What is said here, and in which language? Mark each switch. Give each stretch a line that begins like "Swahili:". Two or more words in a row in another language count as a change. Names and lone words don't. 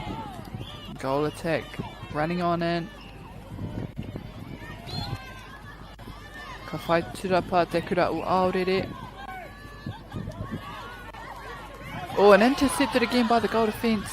English: Goal attack, running on in.
Māori: Ka whai turapa te kura o Aorere.
English: Oh, and intercepted again by the goal defence.